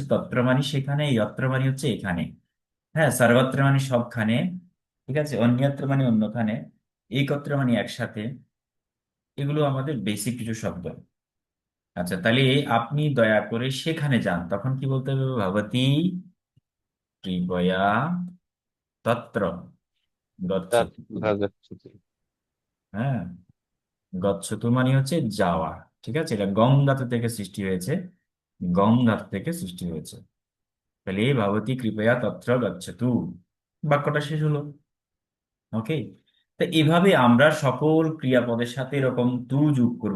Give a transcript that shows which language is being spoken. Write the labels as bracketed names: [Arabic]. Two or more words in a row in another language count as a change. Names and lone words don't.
[Bangla] তত্র মানে সেখানে, যত্র মানে হচ্ছে এখানে। হ্যাঁ, সর্বত্র মানে সবখানে। ঠিক আছে, অন্যত্র মানে অন্যখানে, একত্র মানে একসাথে। এগুলো আমাদের বেসিক কিছু শব্দ। আচ্ছা, তাহলে আপনি দয়া করে সেখানে যান, তখন কি বলতে হবে? [Sanskrit] ভবতি কৃপয়া তত্র গচ্ছতু। आगच्छतु। [Bangla] হ্যাঁ, গচ্ছতু মানে হচ্ছে যাওয়া। ঠিক আছে, এটা গম ধাতু থেকে সৃষ্টি হয়েছে। গম ধাতু থেকে সৃষ্টি হয়েছে। তাহলে [Sanskrit] ভবতি কৃপয়া তত্র গচ্ছতু, [Bangla] বাক্যটা শেষ হলো। ওকে। তো এভাবে আমরা সকল ক্রিয়াপদের সাথে এরকম তু যোগ করব।